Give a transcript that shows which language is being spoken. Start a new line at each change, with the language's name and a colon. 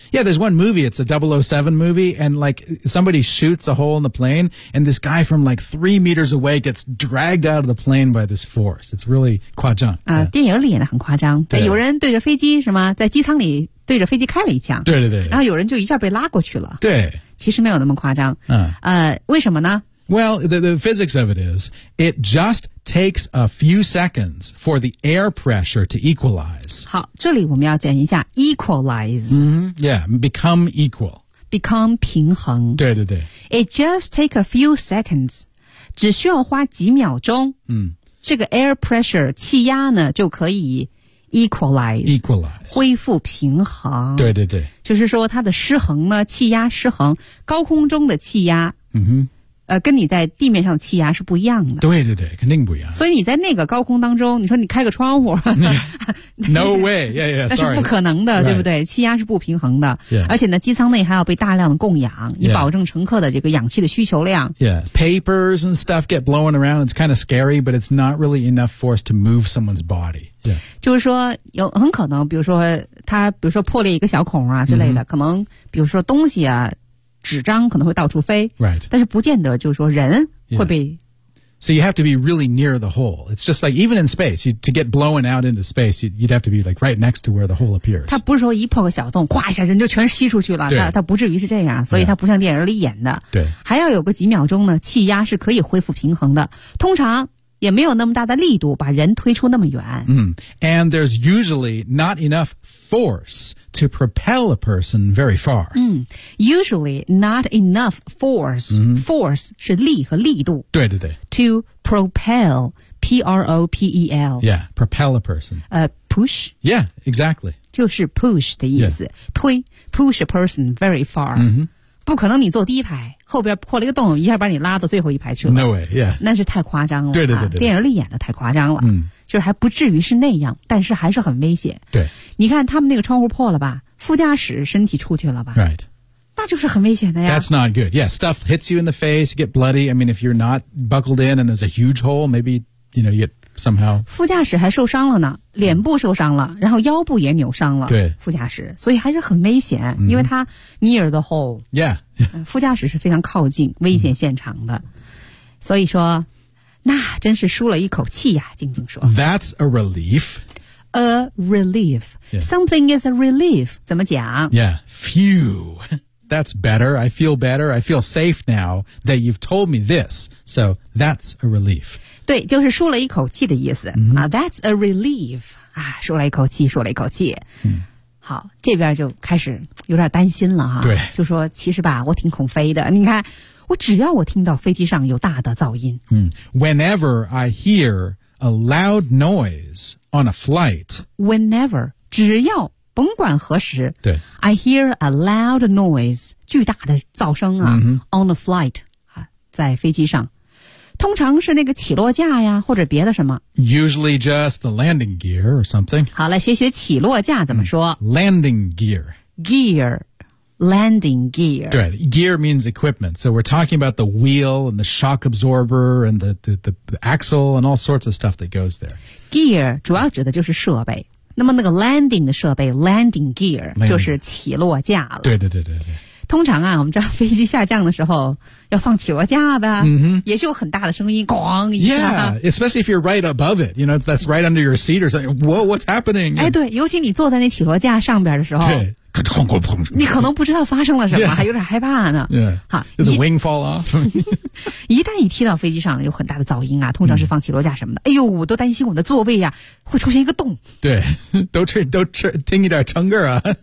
English: Yeah, there's one movie, it's a 007 movie, and like, somebody shoots a hole in the plane, and this guy from like 3 meters away gets dragged out of the plane by this force. It's really 夸张。
Chinese: 电影里演的很夸张。对。有人对着飞机是吗在机舱里对着飞机开了一枪对对对然后有人就一下被拉过去了对其实没有那么夸张、为什么呢
English: Well, the physics of it is it just takes a few seconds for the air pressure to equalize
Chinese: 好这里我们要讲一下 equalize、
English: Yeah, become equal
Chinese: become 平衡对对对
English: It just takes a few seconds
Chinese: 只需要花几秒钟、这个 air pressure 气压呢就可以Equalize 恢复平衡对对对就是说它的失衡呢气压失衡高空中的气压、跟你在地面上气压是不一样的对对对肯定不一样所以你在那个高空当中你说你开个窗户、
English: No way yeah, yeah, sorry.
Chinese: 那是不可能的、
English: right.
Chinese: 对不对气压是不平衡的、
English: yeah.
Chinese: 而且呢机舱内还要被大量的供氧以保证乘客的这个氧气的需求量
English: Yeah, papers and stuff get blown around it's kind of scary but it's not really enough force to move someone's body Yeah.
Chinese: 就是说有很可能比如说它比如说破裂一个小孔啊之类的、可能比如说东西啊纸张可能会到处飞、
English: right.
Chinese: 但是不见得就是说人会被、
English: So you have to be really near the hole. It's just like even in space, to get blown out into space, you'd have to be like right next to where the hole appears.
Chinese: 它不是说一破个小洞哗一下人就全吸出去了它不至于是这样所以它不像电影里演的、
English: yeah. 对
Chinese: 还要有个几秒钟呢气压是可以恢复平衡的通常也没有那么大的力度把人推出那么远。
English: And there's usually not enough force to propel a person very far. Usually not enough force.、Force
Chinese: 是力和力度。对对对。
English: To propel, P-R-O-P-E-L. Yeah, propel a person. Push? Yeah, exactly.
Chinese: 就是 push 的意思。Yeah. 推
English: push a person very far.、
Chinese: 不可能你坐第一排后边破了一个洞一下把你拉到最后一排去了。
English: No way, yeah.
Chinese: 那是太夸张了。对对 对, 对, 对、电影里演的太夸张了。就是还不至于是那样但是还是很危险。对。你看他们那个窗户破了吧副驾驶身体出去了吧。
English: Right.
Chinese: 那就是很危险的呀。
English: That's not good. Yeah, stuff hits you in the face, you get bloody. I mean, if you're not buckled in and there's a huge hole, maybe, you know, you get somehow.
Chinese: 副驾驶还受伤了呢，脸部受伤了，然后腰部也扭伤了。对，副驾驶，所以还是很危险，因为他
English: near the hole. Yeah.
Chinese: 副驾驶是非常靠近危险现场的，所以说，那真是舒了一口气呀，静静说。
English: That's a relief. A relief. Something is a relief.
Chinese: 怎么讲？
English: Yeah. Phew. That's better. I feel better. I feel safe now that you've told me this. So that's a relief.
Chinese: 对，就是舒了一口气的意思。
English: That's a relief.
Chinese: 啊，舒了一口气，舒了一口气。好，这边就开始有点担心了哈。对。就说其实吧，我挺恐飞的。你看，我只要我听到飞机上有大的噪音。
English: Whenever I hear a loud noise on a flight.
Chinese: Whenever, 只要。甭管何时，对，
English: I hear a loud noise，
Chinese: 巨大的噪声啊、，on a flight 啊，在飞机上，通常是那个起落架呀，或者别的什么
English: ，usually just the landing gear or something。
Chinese: 好，来学学起落架怎么说、
English: ，landing gear， gear， landing gear。对 ，gear means equipment， so we're talking about the wheel and the shock absorber and the axle and all sorts of stuff that goes there。
Chinese: Gear 主要指的就是设备。那么那个 landing 的设备 landing gear 就是起落架了。对对对对对。通常啊，我们知道飞机下降的时候要放起落架吧，也是有很大的声音，咣一下。
English: Yeah, especially if you're right above it, you know that's right under your seat or something. Whoa, what's happening?
Chinese: 哎，对，尤其你坐在那起落架上边的时候，对，哐哐哐，你可能不知道发生了什么，还有点害怕呢。
English: Yeah,
Chinese: 好
English: ，the wing fall off.
Chinese: 一旦一踢到飞机上有很大的噪音啊，通常是放起落架什么的。哎呦，我都担心我的座位呀、会出现一个洞。对，都吹，听一点唱歌啊。